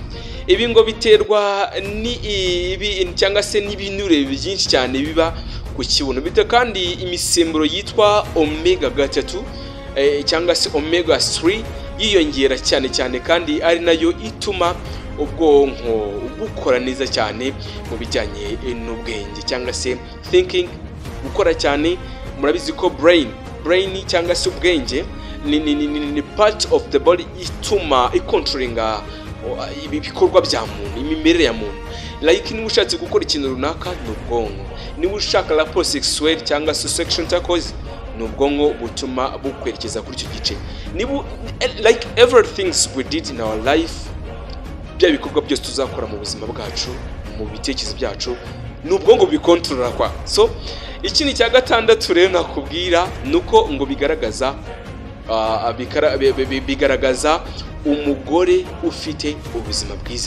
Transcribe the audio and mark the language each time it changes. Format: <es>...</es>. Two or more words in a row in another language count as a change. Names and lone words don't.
<rw>Ibi ngo biterwa cyangwa se n'ibinure byinshi cyane biba ku kibuno, bita kandi imisemburo yitwa omega 3 cyangwa se omega 3 yiyongera cyane kandi ari nayo ituma ubwonko bukora neza cyane mu bijyanye n'ubwenge cyangwa se thinking, gukora cyane. Murabizi ko brain cyangwa se ubwenge ni</rw> <en>part of the body</en> <rw>ituma icontrollinga ibikorwa bya muntu, imimerere ya muntu. like niba ushatse gukora ikintu runaka ni ubwonko, niba ushaka</rw> <fr>rapport sexuelle</fr> <rw>cyangwa</rw> <en>sexual intercourse</en> <rw>ni ubwonko butuma bukwerekeza kuri icyo gice.</rw> <en>Niba like everything we did in our life,</en> <rw>bya bikorwa byose tuzakora mu buzima bwacu, mu bitekerezo byacu, ni ubwonko bikontorora kwa. So ikindi cya gatandatu rero nakubwira nuko ngo bigaragaza umugore ufite ubuzima bwiza.</rw>